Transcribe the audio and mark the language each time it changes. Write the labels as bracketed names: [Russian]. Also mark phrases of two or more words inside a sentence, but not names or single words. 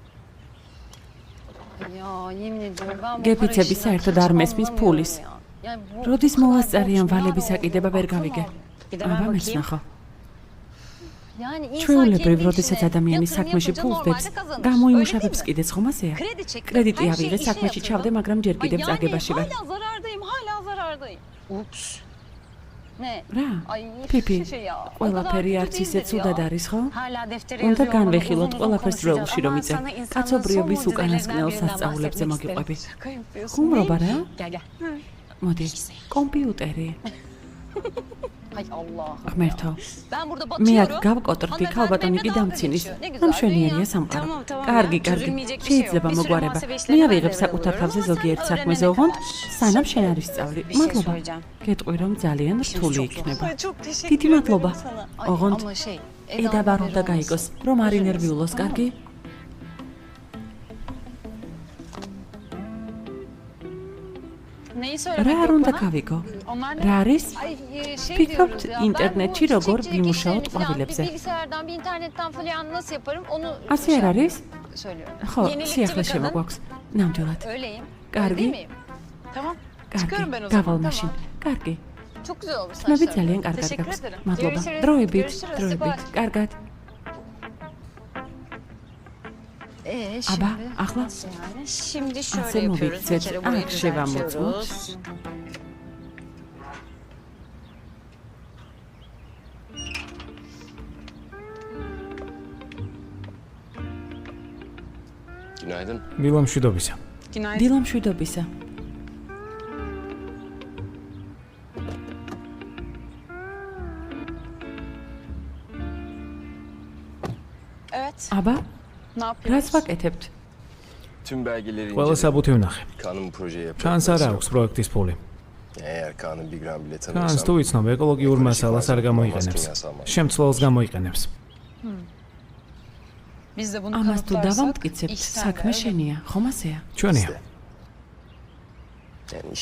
[Turkish] Ya yemin ediyorum ben bu [Georgian] გეფიცები [Turkish] para [Georgian] საერთოდ [Turkish] işinden [Georgian] არ [Turkish] hiç [Georgian] მესმის [Turkish] anlamıyorum [Georgian] ფულის. [Turkish] ya. Yani bu [Georgian] როდის [Turkish] bu kadar [Georgian] მოვასწარიან [Turkish] borçlar [Georgian] ვალების [Turkish] oldu. [Georgian] აკიდება ვერ გავიგე. [Turkish] Gidemem [Georgian] აბა [Turkish] bakayım. [Georgian] მეცნახო. [Turkish] Yani insan [Georgian] ჩვეულებრივ, [Turkish] kendi [Georgian] როდესაც [Turkish] işine [Georgian] ადამიანი [Turkish] yatırım [Georgian] საქმეში [Turkish] yapınca [Georgian] ფულს დებს, [Turkish] normalde kazanır. [Georgian] გამოიმუშავებს [Turkish] Öyle değil mi? [Georgian] კიდეც ხომ ასეა? [Turkish] Kredi çektim. [Georgian] კრედიტი [Turkish] her [Georgian] ავიღე, [Turkish] şeyi işe [Georgian] საქმეში [Turkish] yatırdım. [Georgian] ჩავდე, მაგრამ ჯერ [Turkish] Ay [Georgian] კიდევ [Turkish] yani [Georgian] წაგებაში ვარ. [Turkish] hala zarardayım, hala zarardayım. Ups. Ne? [Georgian] რა? [Turkish] Ay Pipi, şey ya. o kadar [Georgian] ყველაფერი [Turkish] kötü [Georgian] არც ისე [Turkish] değildir [Georgian] ცუდად [Turkish] ya. [Georgian] არის, ხო? [Turkish] Hala deftere [Georgian] უნდა [Turkish] yazıyor olmanın [Georgian] განვეხილოთ [Turkish] uzun uzun [Georgian] ყველაფერს [Turkish] konuşacağız. [Georgian] დროულში რომ [Turkish] Ama [Georgian] იწერ. [Turkish] sana insanlığın [Georgian] კაცობრიობის [Turkish] son [Georgian] უკანასკნელ [Turkish] mucizelerinden birinden [Georgian] სასწაულებზე [Turkish] bahsetmek [Georgian] მოგიყვები. [Turkish] isterim. Şaka yapıyorsun. [Georgian] ხუმრობა რა? [Turkish] Gel gel. [Georgian] მოდი. კომპიუტერი. [Turkish] Ay Allah. [Georgian] ღმერთო. [Turkish] Ben burada [Georgian] მე აქ [Turkish] batıyorum. [Georgian] გავკოტრდი, [Turkish] Hanımefendi [Georgian] ქალბატონი [Turkish] benimle [Georgian] კი [Turkish] dalga [Georgian] დამცინის. [Turkish] geçiyor. Ne güzel, [Georgian] ამ შვენიერია [Turkish] dünya. [Georgian] სამყარო. [Turkish] Tamam, tamam [Georgian] კარგი, [Turkish] ya, [Georgian] კარგი. [Turkish] çözülmeyecek bir şey yok. [Georgian] შეიძლება [Turkish] Bir sürü [Georgian] მოგვარება. [Turkish] muhasebe [Georgian] მე [Turkish] işlemi [Georgian] ავიღებ [Turkish] ben [Georgian] საკუთარ [Turkish] devralıyorum. [Georgian] თავზე [Turkish] Ama [Georgian] ზოგიერთ [Turkish] sen [Georgian] საქმეზე [Turkish] öğrenene [Georgian] ოღონდ, [Turkish] kadar. [Georgian] სანამ შენ არ ისწავლი. [Turkish] Bir şey [Georgian] მადლობა. [Turkish] söyleyeceğim. [Georgian] გეტყვი რომ ძალიან რთული [Turkish] çok [Georgian] იქნება. [Turkish] Çok teşekkür [Georgian] დიდი [Turkish] ederim [Georgian] მადლობა. [Turkish] sana. Ay, [Georgian] ოღონდ [Turkish] ama şey. [Georgian] ედაბარ უნდა გაიგოს, რომ არ ინერვიულოს, კარგი? [Turkish] Neyi [Georgian] რა [Turkish] söylemek [Georgian] არ [Turkish] yok [Georgian] უნდა [Turkish] bana? [Georgian] გავიგო? [Turkish] Onlar ne? [Georgian] რა არის? [Turkish] Ay, şey [Georgian] Ვფიქრობთ [Turkish] diyoruz ya, [Georgian] ინტერნეტში [Turkish] ben bu [Georgian] როგორ [Turkish] çiçekçilik [Georgian] ვიმუშაოთ [Turkish] işlerini falan [Georgian] ყვავილებზე. [Turkish] Bir bilgisayardan, bir internetten falan nasıl yaparım onu [Georgian] ასე არ არის? [Turkish] söylüyorum. [Georgian] ხო, [Turkish] Yenilikçi [Georgian] სიახლე [Turkish] bir kadın. [Georgian] შემოგვაქვს. ნამდვილად. [Turkish] Öyleyim. [Georgian] Კარგი. [Turkish] Öyle değil miyim? Tamam. Çıkıyorum ben o [Georgian] კარგი, გავალ [Turkish] zaman. [Georgian] მაშინ. კარგი. [Turkish] Çok güzel olmuş [Georgian] ხმები [Turkish] saçlarım. [Georgian] ძალიან კარგად [Turkish] Teşekkür [Georgian] გაქვს. [Turkish] ederim. [Georgian] მადლობა. [Turkish] Görüşürüz. [Georgian] დროებით, [Turkish] Görüşürüz. [Georgian] დროებით. [Turkish] Bye. [Georgian] კარგად. [Turkish] Şimdi [Georgian] აბა, ახლა [Turkish] nasıl yani? Şimdi [Georgian] ასე [Turkish] şöyle yapıyoruz. Bir [Georgian] მოვიქცეთ. [Turkish] kere burayı [Georgian] აქ შევამოწმოთ. [Turkish] düzeltiyoruz. Günaydın. [Georgian] დილა მშვიდობისა. დილა მშვიდობისა. [Turkish] Evet. [Georgian] აბა, [Turkish] Ne [Georgian] რას [Turkish] yapıyoruz? [Georgian] ვაკეთებთ? [Turkish] Tüm belgeleri [Georgian] ყველა [Turkish] inceledim. [Georgian] საბუთი ვნახე. [Turkish] Kanun proje [Georgian] ჩანს არ აქვს პროექტის ფული. [Turkish] Eğer kanun bir gram bile [Georgian] ჩანს თუ [Turkish] tanıyorsam. [Georgian] იცნობ ეკოლოგიურ მასალას არ გამოიყენებს. შემცველს გამოიყენებს. [Turkish] Biz de bunu [Georgian] ამას თუ [Turkish] kanıtlarsak [Georgian] დავამტკიცებთ, [Turkish] işten [Georgian] საქმე [Turkish] öyle. [Georgian] შენია, ხომ ასეა? ჩვენია. [Turkish] Yani iş